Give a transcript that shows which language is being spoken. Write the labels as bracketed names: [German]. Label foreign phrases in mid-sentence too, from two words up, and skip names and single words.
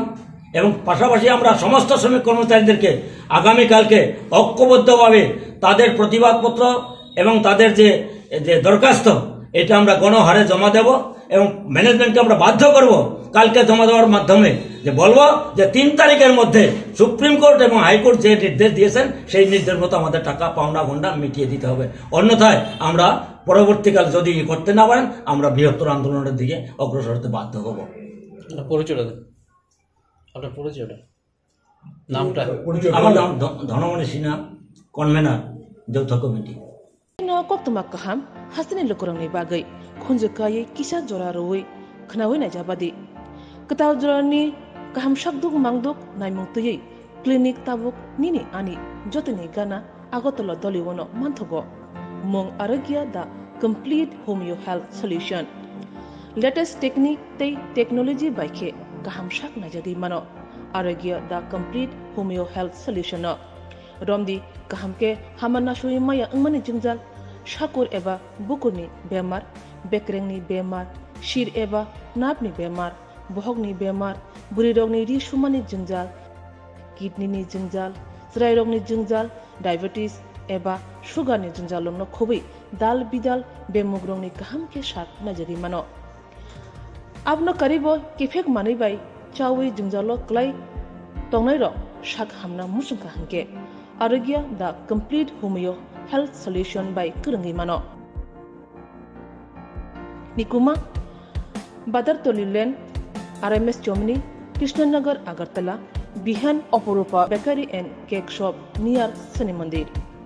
[Bangla] এবং পাশাপাশি আমরা সমস্ত শ্রমিক কর্মচারীদেরকে আগামীকালকে ঐক্যবদ্ধভাবে তাদের প্রতিবাদপত্র এবং তাদের যে দরখাস্ত এটা আমরা গণহারে জমা দেব এবং ম্যানেজমেন্টকে আমরা বাধ্য করব কালকে জমা দেওয়ার মাধ্যমে যে বলবো যে 3 তারিখের মধ্যে সুপ্রিম কোর্ট এবং হাইকোর্ট যে নির্দেশ দিয়েছেন সেই নির্দেশ মতো আমাদের টাকা পাওনা গন্ডা মিটিয়ে দিতে হবে। অন্যথায় আমরা পরবর্তীকাল যদি করতে না পারেন আমরা বৃহত্তর আন্দোলনের দিকে অগ্রসর হতে বাধ্য হব। আমার নাম ধনমণি সিনহা, কনভেনার যৌথ কমিটি। [Kok Borok] Koktumak kaham hasini lukurang ni bagai khunjukai kisa jora roi khnawi na jabadi ketaw jorani kaham shakduk mangduk naimung tuyei clinic tabuk nini ani jotini gana agotolo doliwono manthogo mong arogya da [English] complete homeo health solution latest technique [Kok Borok] tei technology baikhe kaham shak na jadi mano arogya da [English] complete homeo health solution [Kok Borok] no romdi kahamke hamanna shui maya angmani jingjal shakur eba bukurni bemar bekrengni bemar shir eba napni bemar bohogni bemar buri rogni ri shumani jingjal kidney ni jingjal srai rogni jingjal diabetes eba sugar ni jingjal lomno khobai dal bidal be mugrong ni kaham ke sak najari mano abno karibo kifek mani bai chawi jungjalo klai tongnai ro sak hamna musungka hanke arogya [English] the complete homeo health solution [Kok Borok] by kurangi mano nikuma badar tolilen RMS Chomni Krishnanagar Agartala Bihan Oporupa Bakery and Cake Shop near Sani Mandir